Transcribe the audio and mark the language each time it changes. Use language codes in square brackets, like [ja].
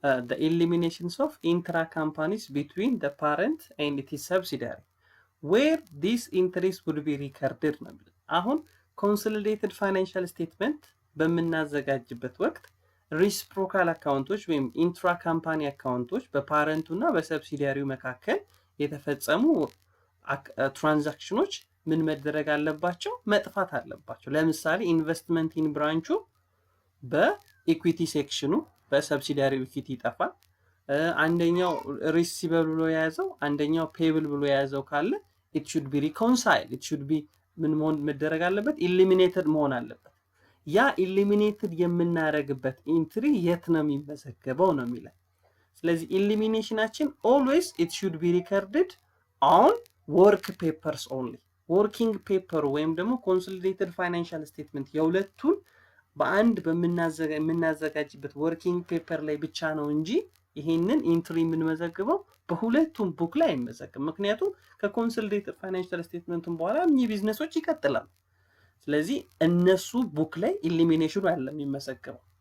[en] the eliminations of intra companies between the parent and its subsidiary where these entries would be recorded [am] ነው። አሁን consolidated financial statement በምናዘጋጅበት ወቅት ሪሲፕሮካል አካውንቶች ወይም ኢንትራ ካምፓኒ አካውንቶች በፓረንቱ እና በሰብሲዲያሪው መካከል የተፈጸሙ ትራንዛክሽኖች ምን መደረግ አለባቸው? መጥፋት አለባቸው። ለምሳሌ ኢንቨስትመንት ኢን ብራንቹ በኢኩዊቲ ሴክሽኑ በሰብሲዲያሪ ኢኩዊቲ ይጠፋል። አንደኛው ሪሲቨብል ብሎ የያዘው አንደኛው ፔብል ብሎ የያዘው ካለ [en] it should be reconciled, it should be [am] ምን መሆን መደረግ አለበት? eliminated መሆን አለበት። ያ eliminated የምናደርግበት ኢንትሪ የት ነው የሚመዘገበው ነው የሚለው። ስለዚህ eliminationአችን [en] always it should be recorded on work papers only. [am] working paper ወይም ደግሞ consolidated financial statement የሁለቱን በአንድ በምናዘጋጅበት working paper ላይ ብቻ ነው እንጂ ይሄንን ኢንትሪ የምንመዘግበው በሁለቱም ቡክ ላይ አይመዘግብም። ምክንያቱም ከኮንሶሊዴትድ ፋይናንሻል ስቴትመንቱን በኋላ እኚህ ቢዝነሶች ይቀጥላሉ። ስለዚህ እነሱ ቡክ ላይ ኢሊሚኔሽኑ አይደለም የሚመዘግበው፣